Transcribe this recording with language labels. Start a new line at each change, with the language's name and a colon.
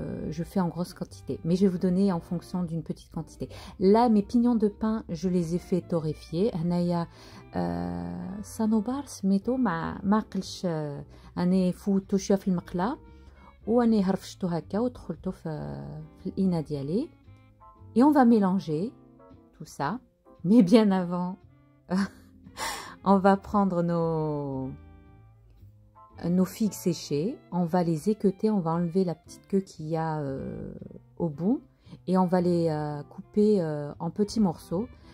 French: Je fais en grosse quantité, mais je vais vous donner en fonction d'une petite quantité. Là, mes pignons de pain, je les ai fait torréfier.
Arabic: هنايا صنوبر سميتو ما عقلش أنا فوتو شوية في المقلة وأنا هرفشتو هكا ودخلتو في الإناء ديالي.
French: Et on va mélanger tout ça, mais bien avant, on va prendre nos figues séchées, on va les équeuter, on va enlever la petite queue qu'il y a au bout et on va les couper en petits morceaux.